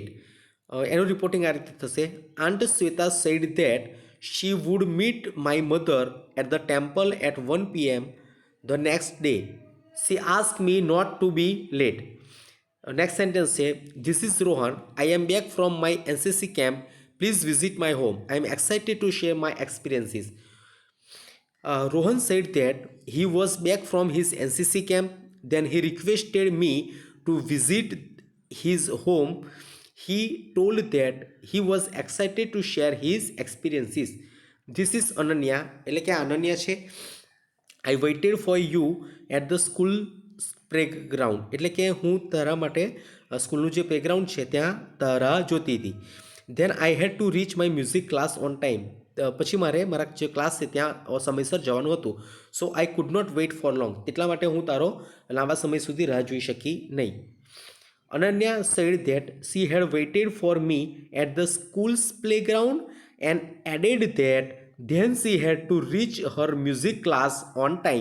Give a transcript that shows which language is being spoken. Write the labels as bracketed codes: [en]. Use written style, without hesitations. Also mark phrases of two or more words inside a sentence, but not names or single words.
[gu] એનું રિપોર્ટિંગ આ રીતે થશે [en] Aunt Shweta said that she would meet my mother at the temple at 1 PM the next day. She ask me not to be late. Next sentence છે this is Rohan. I am back from my NCC camp. Please visit my home. I am excited to share my experiences. Rohan said that he was back from his NCC camp. Then he requested me to visit his home. He told that he was excited to share his experiences. This is Ananya. [gu] એટલે કે અનન્યા છે. [en] I waited for you at the school playground. [gu] એટલે કે હું તારા માટે સ્કૂલનું જે પ્લેગ્રાઉન્ડ છે ત્યાં તારા જોતી હતી. [en] Then I had to reach my music class on time. [gu] પછી મારે મારા જે ક્લાસ છે ત્યાં સમયસર જવાનું હતું. [en] So I could not wait for long. [gu] એટલા માટે હું તારો લાંબા સમય સુધી રાહ જોઈ શકી નહીં. [en] Ananya said that she had waited for me at the school's playground and added that then she had to reach her music class on time.